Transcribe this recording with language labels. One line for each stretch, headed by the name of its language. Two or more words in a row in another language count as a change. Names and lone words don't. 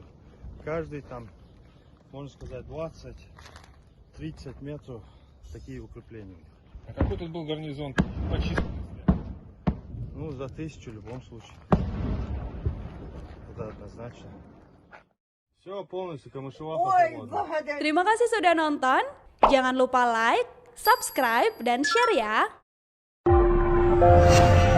Russian: Каждый там, можно сказать, 20-30 метров такие укрепления. А какой тут был гарнизон по численности? Ну, за 1000 в любом случае. Это однозначно. Все полностью Камышвах свободно.
Indonesian: Terima kasih sudah nonton. Jangan lupa like, subscribe, dan share ya.